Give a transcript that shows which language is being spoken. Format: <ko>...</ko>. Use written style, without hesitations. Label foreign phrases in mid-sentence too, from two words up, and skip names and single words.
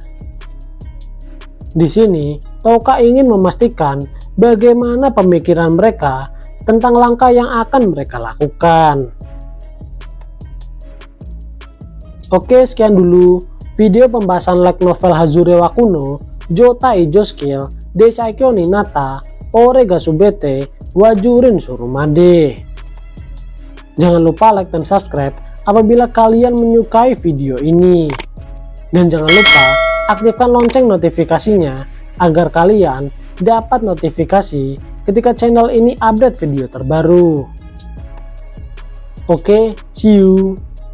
<id>Di sini, Tauka ingin memastikan bagaimana pemikiran mereka tentang langkah yang akan mereka lakukan. Oke, sekian dulu video pembahasan</id> <en>light novel</en> <id>Hazure wa Kuno, Jota Ijo Skill, Desaikyo Ninata, Orega Subete, Wajurin Surumade. Jangan lupa like dan subscribe apabila kalian menyukai video ini. Dan jangan lupa aktifkan lonceng notifikasinya agar kalian dapat notifikasi ketika channel ini update video terbaru. Oke,</id> <en>see you.</en>